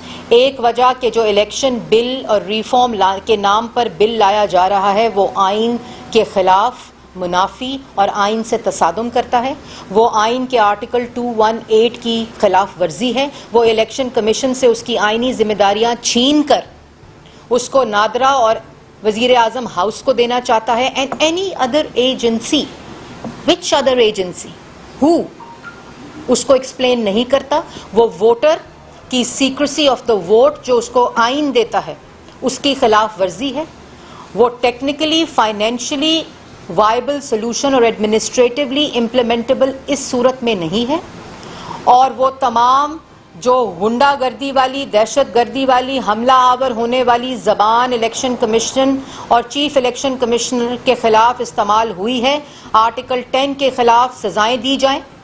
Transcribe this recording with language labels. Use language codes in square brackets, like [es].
[ur] ایک وجہ کہ جو الیکشن بل اور ریفارم کے نام پر بل لایا جا رہا ہے وہ آئین کے خلاف، منافی اور آئین سے تصادم کرتا ہے. وہ آئین کے آرٹیکل 218 کی خلاف ورزی ہے. وہ الیکشن کمیشن سے اس کی آئینی ذمہ داریاں چھین کر اس کو نادرا اور وزیر اعظم ہاؤس کو دینا چاہتا ہے. [en] and any other agency, which other agency ہو، [ur] اس کو ایکسپلین نہیں کرتا. وہ ووٹر کی [en] secrecy of the vote [ur] جو اس کو آئین دیتا ہے اس کی خلاف ورزی ہے. [en] وہ technically, financially viable solution اور administratively implementable [ur] اس صورت میں نہیں ہے. اور وہ تمام جو غنڈہ گردی والی، دہشت گردی والی، حملہ آور ہونے والی زبان الیکشن کمیشن اور چیف الیکشن کمشنر کے خلاف استعمال ہوئی ہے، آرٹیکل 10 کے خلاف سزائیں دی جائیں.